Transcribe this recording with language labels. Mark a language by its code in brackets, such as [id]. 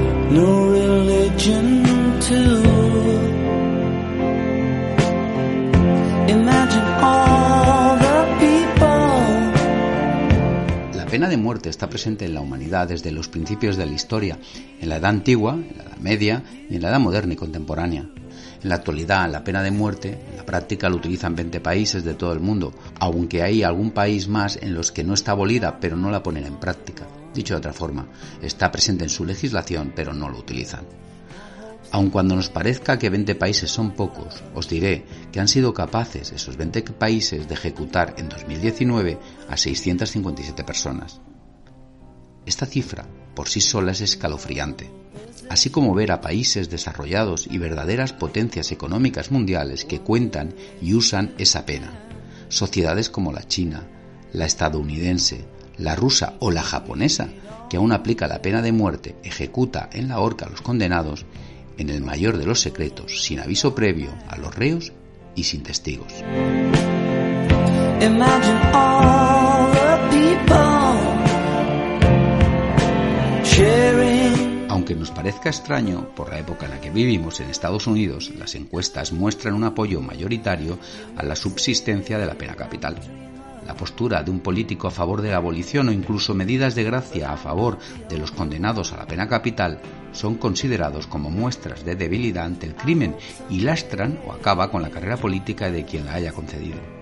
[en] No religion to imagine all the people. [es] La pena de muerte está presente en la humanidad desde los principios de la historia, en la Edad Antigua, en la Edad Media y en la Edad Moderna y Contemporánea. En la actualidad, la pena de muerte, en la práctica, la utilizan 20 países de todo el mundo, aunque hay algún país más en los que no está abolida, pero no la ponen en práctica. Dicho de otra forma, está presente en su legislación, pero no lo utilizan. Aun cuando nos parezca que 20 países son pocos, os diré que han sido capaces esos 20 países de ejecutar en 2019 a 657 personas. Esta cifra, por sí sola, es escalofriante, así como ver a países desarrollados y verdaderas potencias económicas mundiales que cuentan y usan esa pena. Sociedades como la China, la estadounidense, la rusa o la japonesa, que aún aplica la pena de muerte, ejecuta en la horca a los condenados, en el mayor de los secretos, sin aviso previo a los reos y sin testigos. [en] Imagine all the people sharing. [es] Aunque nos parezca extraño, por la época en la que vivimos en Estados Unidos, las encuestas muestran un apoyo mayoritario a la subsistencia de la pena capital. La postura de un político a favor de la abolición o incluso medidas de gracia a favor de los condenados a la pena capital son considerados como muestras de debilidad ante el crimen y lastran o acaba con la carrera política de quien la haya concedido.